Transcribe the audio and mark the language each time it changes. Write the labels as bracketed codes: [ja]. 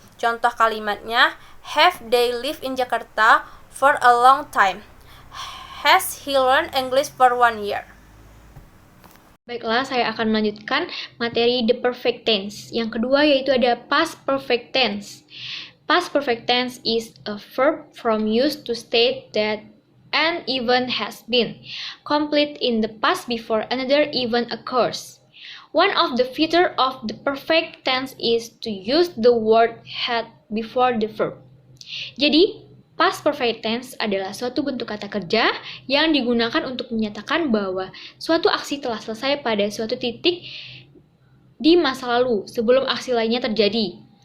[id] Contoh kalimatnya, [en] have they lived in Jakarta for a long time? Has he learned English for 1 year? [id] Baiklah, saya akan melanjutkan materi the perfect tense. Yang kedua yaitu ada past perfect tense. [en] Past perfect tense is a verb from used to state that an event has been complete in the past before another event occurs. One of the features of the perfect tense is to use the word had before the verb. [id] Jadi, past perfect tense adalah suatu bentuk kata kerja yang digunakan untuk menyatakan bahwa suatu aksi telah selesai pada suatu titik di masa lalu sebelum aksi lainnya terjadi.